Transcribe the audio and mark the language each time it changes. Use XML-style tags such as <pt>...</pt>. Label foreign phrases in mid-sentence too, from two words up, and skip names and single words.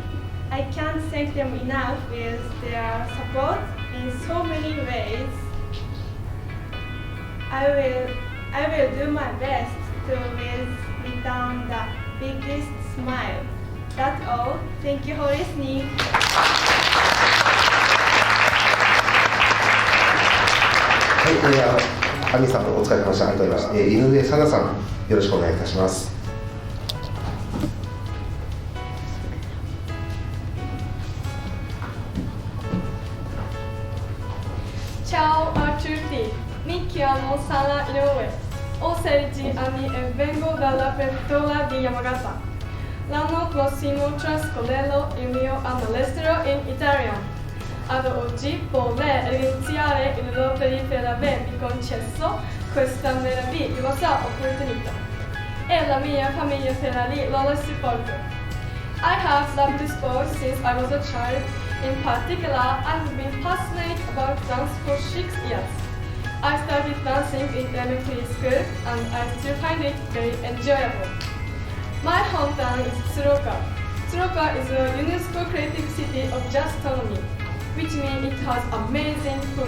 <en>I can't thank them enough with their support in so many ways. I will do my best to return the biggest smile. That's all. Thank you for listening.</en> <ja>はい、アミさんお疲れ様でした。ありがとうございました。井上さなさん、よろしくお願いいたします。</ja> <it>Ciao a tutti, mi chiamo Sara Inoue, ho 16 anni e vengo dalla prefettura di Yamagata. L'anno prossimo trascorrerò il mio anno all'estero in Italia. Ad oggi vorrei ringraziare il Rotary per avermi concesso questa meravigliosa opportunità e la mia famiglia per il loro supporto.</it> <en>I have loved sport since I was a child. In particular, I have been passionate about dance for 6 years. I started dancing in elementary school and I still find it very enjoyable. My hometown is Tsuruoka. Tsuruoka is a UNESCO creative city of gastronomy, which means it has amazing food.</en>